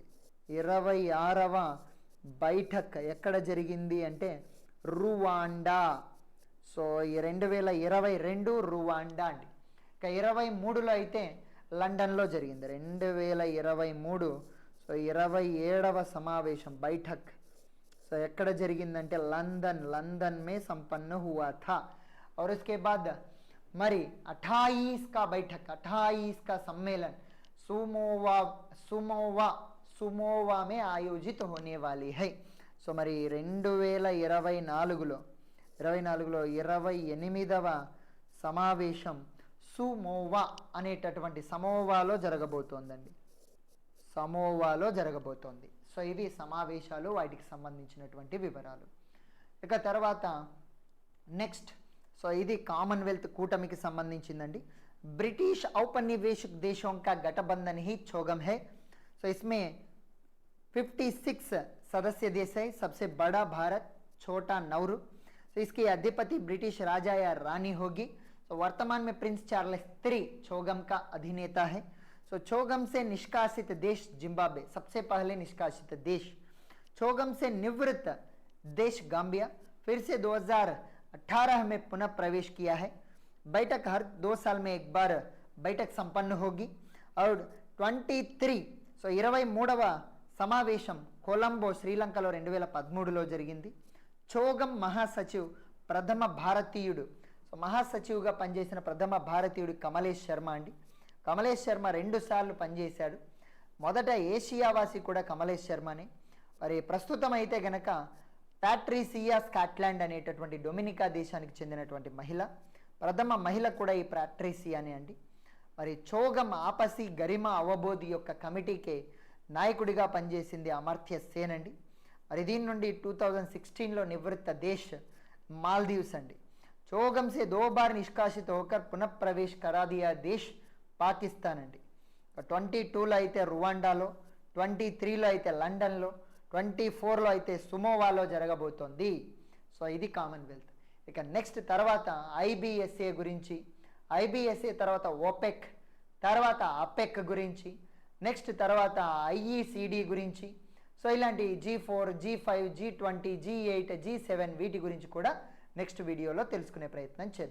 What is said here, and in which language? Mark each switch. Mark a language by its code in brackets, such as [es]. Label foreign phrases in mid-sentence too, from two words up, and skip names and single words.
[te] 26వ బైఠక్ ఎక్కడ జరిగింది అంటే రువాండా. 2022 రువాండా అండి. ఇక 23లో అయితే లండన్లో జరిగింది. 2023 27వ సమావేశం బైఠక్ ఎక్కడ జరిగిందంటే [hi] लंदन में संपन्न हुआ था. और उसके बाद మరి 28 का बैठक, 28 का सम्मेलन सुमोवा में आयोजित होने वाली है. [te] మరి 2024లో 28వ సమావేశం సుమోవా అనేటటువంటి సమోవాలో జరగబోతోందండి, సమోవాలో జరగబోతోంది. ఇవి సమావేశాలు, వాటికి సంబంధించినటువంటి వివరాలు. ఇక తర్వాత నెక్స్ట్ ఇది కామన్వెల్త్ కూటమికి సంబంధించిందండి. [hi] బ్రిటిష్ औपनिवेशिक देशों का गठबंधन ही चोगम है. इसमें 56 सदस्य देश है. सबसे बड़ा भारत, छोटा नौरू. इसकी अधिपति ब्रिटिश राजा या रानी होगी. वर्तमान में प्रिंस चार्ल्स III चोगम का अधिनेता है. चोगम से निष्कासित देश जिम्बाब्वे, सबसे पहले निष्कासित देश. चोगम से निवृत्त देश गाम्बिया, फिर से 2018 में पुनः प्रवेश किया है. बैठक हर 2 साल में एक बार बैठक संपन्न होगी. [te] और 23వ సమావేశం కొలంబో, శ్రీలంకలో 2013లో జరిగింది. చోగం మహాసచివ్ ప్రథమ భారతీయుడు, మహాసచివ్గా పనిచేసిన ప్రథమ భారతీయుడు కమలేష్ శర్మ అండి. కమలేష్ శర్మ 2 సార్లు పనిచేశాడు. మొదట ఏషియావాసి కూడా కమలేష్ శర్మనే. మరి ప్రస్తుతం అయితే గనక ప్యాట్రిసియా స్కాట్లాండ్ అనేటటువంటి డొమినికా దేశానికి చెందినటువంటి మహిళ, ప్రథమ మహిళ కూడా ఈ ప్యాట్రిసియానే అండి. మరి చోగం [hi] आपसी गरिमा अवबोधि [te] యొక్క కమిటీకి నాయకుడిగా పనిచేసింది అమర్త్య సేన్ అండి. మరి దీని నుండి 2016లో [hi] निवृत्त देश [te] మాల్దీవ్స్ అండి. [hi] चोगम से 2 बार निष्कासित होकर पुनः प्रवेश करा दिया देश పాకిస్తాన్ అండి. [te] 22లో అయితే రువాండాలో, 23లో అయితే లండన్లో, 24లో అయితే సుమోవాలో జరగబోతోంది. ఇది కామన్వెల్త్. ఇక నెక్స్ట్ తర్వాత ఐబిఎస్ఏ గురించి, ఐబిఎస్ఏ తర్వాత ఓపెక్, తర్వాత అపెక్ గురించి, నెక్స్ట్ తర్వాత ఐఈసిడి గురించి, ఇలాంటి G4, G5, G20, G8, G7 వీటి గురించి కూడా నెక్స్ట్ వీడియోలో తెలుసుకునే ప్రయత్నం చేద్దాం.